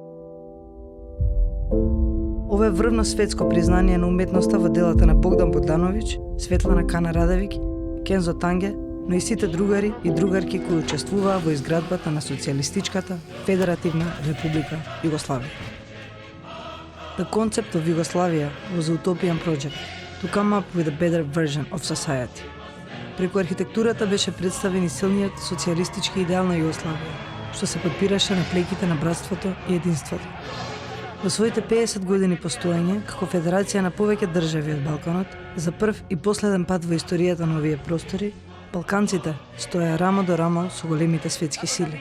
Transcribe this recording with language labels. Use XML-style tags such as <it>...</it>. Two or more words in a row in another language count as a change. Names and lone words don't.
<mk>Ова е врвно светско признание на уметноста во делата на Богдан Богдановиќ, Светлана Канарадевиќ, Кензо Танге, но и сите другари и другарки кои учествуваа во изградбата на Социјалистичката Федеративна Република Југославија.</mk> <en>The concept of Yugoslavia was a utopian project to come up with a better version of society.</en> <mk>Преку архитектурата беше представен и силниот социјалистички идеал на Југославија, што се подпираше на плеките на братството и единството. Во своите 50 години постоење, како федерација на повеќе држави од Балканот, за прв и последен пат во историјата на овие простори, балканците стоеа рамо до рамо со големите светски сили.</mk>